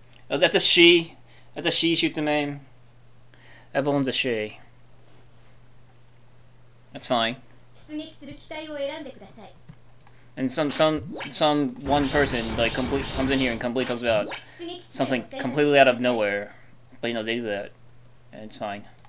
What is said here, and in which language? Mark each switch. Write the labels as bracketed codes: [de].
[en] Oh, that's a she. That's a she, shoot the name. Everyone's a she. That's fine. [ja] 出撃する機体を選んでください。 [en] And some one person like comes in here and completely talks about something completely out of nowhere. But you know, they do that. And it's fine.